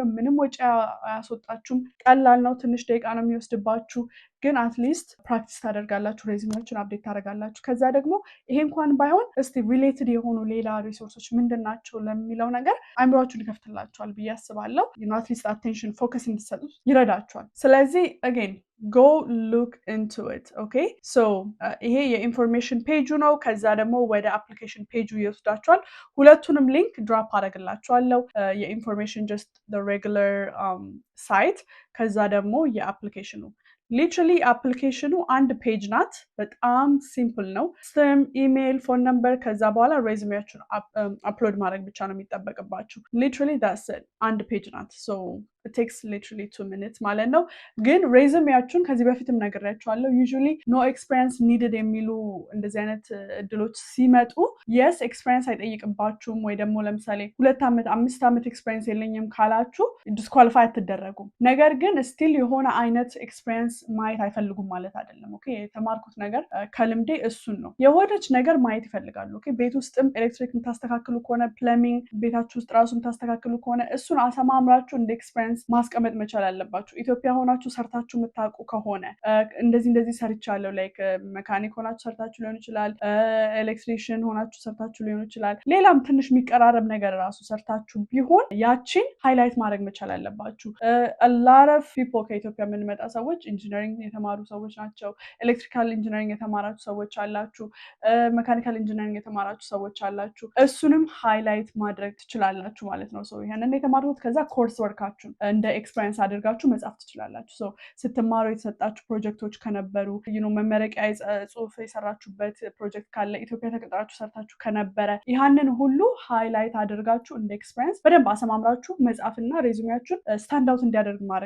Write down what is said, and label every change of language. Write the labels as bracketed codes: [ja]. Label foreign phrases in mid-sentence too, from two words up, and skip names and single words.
[am] ምንም ወጪ አያስወጣችሁም, ቀላል ነው, ትንሽ ደቂቃ ነው የሚወስድባችሁ, ግን አትሊስት ፕራክቲስ ታደርጋላችሁ, ሬዚሜያችሁን አፕዴት ታደርጋላችሁ. ከዛ ደግሞ ይሄ እንኳን ባይሆን እስቲ ሪሌትድ የሆኑ ሌላ ሪሶርሶች ምንድናቸው ለሚለው ነገር አይምሯችሁን ይከፍትላችኋል ብዬ አስባለሁ. [en] at least attention focus [am] እንድትሰጡት ይረዳችኋል. [en] ስለዚህ again go look into it. okay so [am] ይሄ የኢንፎርሜሽን ፔጁ ነው. ከዛ ደግሞ ወደ አፕሊኬሽን ፔጁ ይወስዳችኋል. ሁለቱንም [en] link drop [am] አደርግላችኋለሁ. [en] የኢንፎርሜሽን just the regular site, [am] ከዛ ደግሞ የአፕሊኬሽኑ ሊትራሊ አፕሊኬሽኑ አንድ ፔጅ ናት. በጣም ሲምፕል ነው. ስም፣ ኢሜይል፣ [en] phone number, [am] ከዛ በኋላ ሬዝሜያችሁን አፕሎድ ማድረግ ብቻ ነው የሚጠበቅባችሁ. [en] ሊትራሊ that's it. [am] አንድ ፔጅ ናት. [en] so it takes literally 2 minutes [am] ማለት ነው. ግን ሬዝሜያችሁን ከዚህ በፊትም ነግሬያችኋለሁ [en] usually no experience needed [am] የሚሉ እንደዚህ አይነት እድሎች ሲመጡ [en] yes experience [am] አይጠይቅባችሁም, ወይ ደግሞ ለምሳሌ 2 ዓመት 5 ዓመት experience የለኝም ካላችሁ ዲስኳሊፋይ አትደረጉም. ነገር ግን still የሆነ አይነት experience ማየት አይፈልጉም ማለት አይደለም. ኦኬ የተማርኩት ነገር ከልምዴ እሱን ነው። የሆነች ነገር ማየት ይፈልጋሉ. ኦኬ ቤት ውስጥም ኤሌክትሪክ የምታስተካክሉ ከሆነ ፕለምቢንግ ቤታችሁ ውስጥ ራሱ የምታስተካክሉ ከሆነ እሱን አሰማምራችሁ እንደ ኤክስፒሪየንስ ማስቀመጥ መቻል አለባችሁ። ኢትዮጵያ ሆናችሁ ሰርታችሁ የምታውቁ ከሆነ እንደዚህ ሰርቻለሁ ላይክ መካኒክ ሆናችሁ ሰርታችሁ ሊሆን ይችላል፣ ኤሌክትሪሽን ሆናችሁ ሰርታችሁ ሊሆን ይችላል፣ ሌላም ትንሽ የሚቀራረብ ነገር ራሱ ሰርታችሁ ቢሆን ያቺን ሃይላይት ማድረግ መቻል አለባችሁ። [en] a lot of people [am] ከኢትዮጵያ የምንመጣ ሰዎች ኢንጂነሪንግ የተማሩ ሰዎች ናቸው። [en] electrical engineering [am] የተማራችሁ ሰዎች አላችሁ፣ [en] mechanical engineering [am] የተማራችሁ ሰዎች አላችሁ። እሱንም ሃይላይት ማድረግ ትችላላችሁ ማለት ነው። ሶ ይሄንን የተማሩት ከዛ ኮርስ ወርካችሁን እንደ ኤክስፒሪየንስ አድርጋችሁ መጻፍ ትችላላችሁ። ሶ ስትማሩ የተሰጣችሁ ፕሮጀክቶች ከነበሩ መመረቂያ ጽሁፍ የሰራችሁበት ፕሮጀክት ካለ ኢትዮጵያ ተቀጥራችሁ ሰርታችሁ ከነበረ ያንን ሁሉ ሃይላይት አድርጋችሁ እንደ ኤክስፒሪየንስ በደንብ አሰማምራችሁ መጻፍና ሬዚዩሜያችሁን [en] stand out [am] እንዲያደርግ ማድረግ